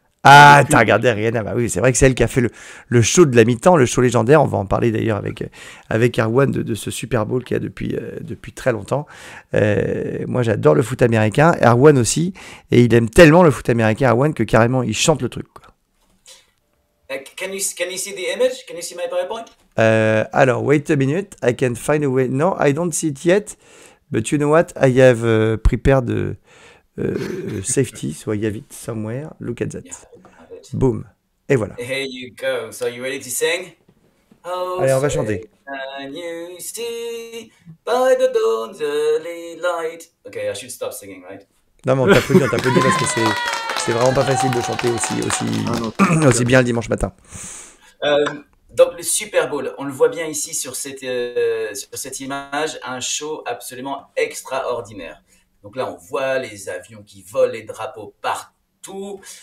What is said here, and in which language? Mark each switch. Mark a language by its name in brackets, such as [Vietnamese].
[French] Ah, t'as regardé Rihanna, bah oui, c'est vrai que c'est elle qui a fait le show de la mi-temps, le show légendaire. On va en parler d'ailleurs avec Erwan de ce Super Bowl qu'il y a depuis très longtemps. Moi, j'adore le foot américain, Erwan aussi, et il aime tellement le foot américain, Erwan, que carrément, il chante le truc, quoi. [English] Can you see the image? Can you see my PowerPoint? Alors, wait a minute, I can find a way. No, I don't see it yet, but you know what? I have prepared safety, so I have it somewhere. Look at that. Yeah, I have it. [French] Boom. Et voilà. [English] Here you go. So you ready to sing? Oh, [French] Allez, on va [English] say, [French] chanter. [English] can you see by the dawn's early light? Okay, I should stop singing, right? [French] Non, mais on t'applaudit parce que c'est vraiment pas facile de chanter aussi bien le dimanche matin. Donc le Super Bowl, on le voit bien ici sur cette image, un show absolument extraordinaire. Donc là, on voit les avions qui volent, les drapeaux partout.